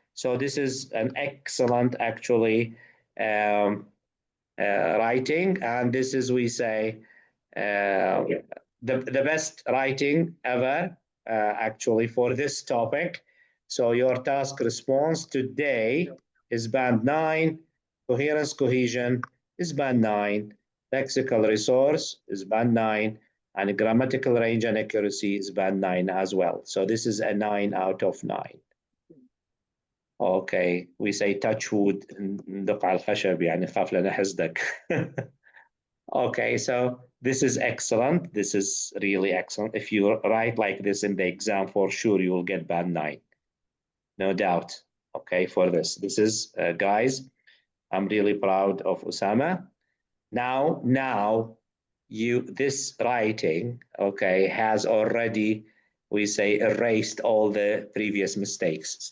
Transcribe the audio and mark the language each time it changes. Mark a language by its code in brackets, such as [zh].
[en] So this is an excellent actually writing, and this is, we say, uh, the best writing ever actually for this topic. So your task response today is band 9, coherence cohesion is band 9, lexical resource is band 9, and grammatical range and accuracy is band 9 as well. So this is a 9 out of 9. Okay, we say touch wood [ar] ندق على الخشب يعني خاف لا نحسدك. [en] Okay, so this is excellent. This is really excellent. If you write like this in the exam, for sure you will get band 9. No doubt. Okay, for this. This is, guys, I'm really proud of Osama. Now this writing, okay, has already, we say, erased all the previous mistakes.